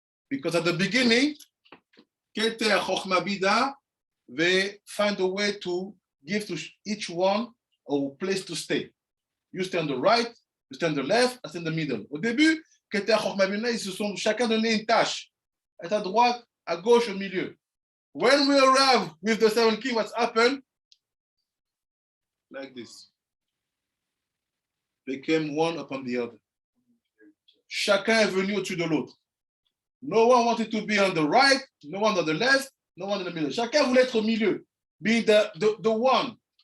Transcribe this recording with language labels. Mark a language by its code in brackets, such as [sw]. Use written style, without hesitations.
[en] Because at the beginning, Keter Chochma Bida, they find a way to give to each one a place to stay. You stay on the right, you stay on the left, I stay in the middle. [fr] Au début, Keter Chochma Bida, ils se sont chacun donné une tâche. Être à droite, à gauche, au milieu. [en] When we arrive with the 7 kings, what's happened? Like this. They came one upon the other. [fr] Chacun est venu au-dessus de l'autre. [en] No one wanted to be on the right, no one on the left, no one in the middle. [fr] Chacun voulait être au milieu, [en] being the one.